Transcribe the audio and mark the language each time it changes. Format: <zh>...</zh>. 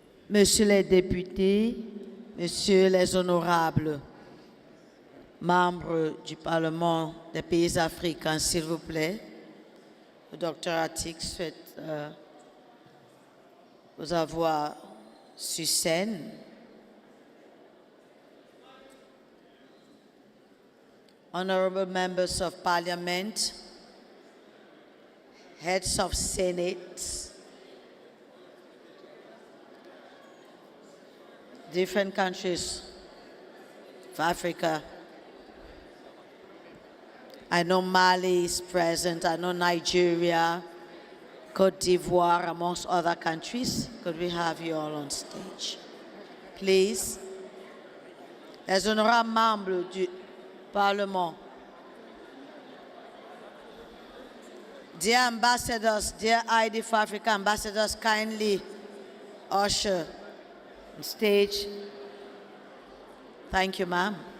<fr>Messieurs les députés, Messieurs les honorables membres du Parlement des pays africains, s'il vous plaît, le docteur Atik souhaite vous avoir sur scène.</fr> <en>Honorable members of parliament, heads of Senate, different countries of Africa. I know Mali is present, I know Nigeria, Côte d'Ivoire, amongst other countries. Could we have you all on stage? Please.</en> <fr>Les honorables membres du Parliament.</fr> <en>Dear ambassadors, dear ID for Africa ambassadors, kindly usher on stage. Thank you, ma'am.</en>